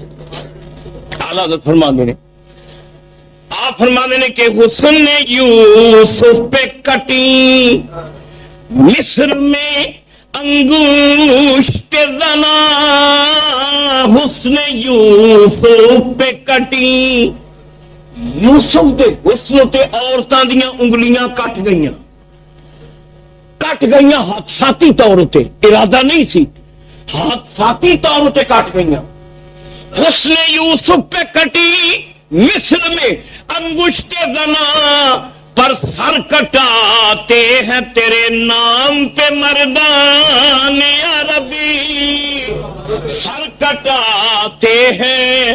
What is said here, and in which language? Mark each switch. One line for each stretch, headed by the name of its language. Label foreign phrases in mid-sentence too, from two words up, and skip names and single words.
Urdu: اعلیٰ حضرت فرماتے ہیں، آپ فرماتے ہیں کہ حسن یوسف پہ کٹی مصر میں انگوشت زنا، حسن یوسف پہ کٹی،
Punjabi: یوسف دے حسن تے عورتاں دیاں انگلیاں کٹ گئیاں
Urdu: حادثاتی طور تے، ارادہ نہیں سی، حادثاتی طور تے کٹ گئیاں. حسن یوسف پہ کٹی مصر میں انگشت زنا، پر سر کٹاتے ہیں تیرے نام پہ مردان عربی، سر کٹاتے ہیں.